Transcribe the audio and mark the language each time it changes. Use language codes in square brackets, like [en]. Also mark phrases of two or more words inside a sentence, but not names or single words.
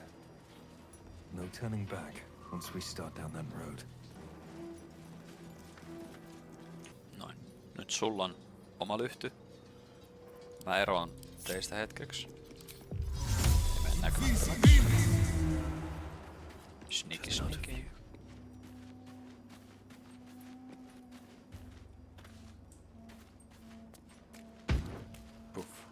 [en] No turning back once we start down that road. [fi] Noin. Nyt sulla on oma lyhty. Mä eroan teistä hetkeksi. Ja mennäänkö? [en] Sneaky sneaky. Puff.